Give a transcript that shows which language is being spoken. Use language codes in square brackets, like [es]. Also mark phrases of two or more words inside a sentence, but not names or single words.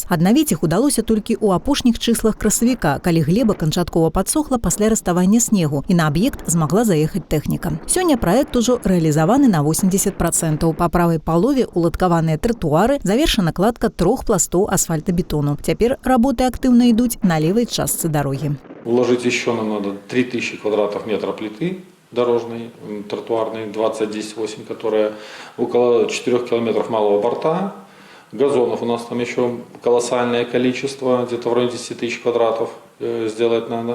[be] Аднавіць іх удалося толькі ў апошніх чыслах красавіка, калі глеба канчаткова падсохла пасля раставання снегу і на аб'ект змагла заехаць тэхніка. Сёння праект ужо рэалізаваны на 80%. Па правай палове уладкаваныя тратуары, завершана кладка 3 пластоў асфальтабетону. Цяпер работы актыўна ідуць на левай частцы дарогі. [ru] Уложить еще нам надо 3000 квадратов метра плиты дорожной, тротуарной, 20-10-8, которая около 4 километров малого борта. Газонов у нас там еще колоссальное количество, где-то в районе 10 тысяч квадратов сделать надо.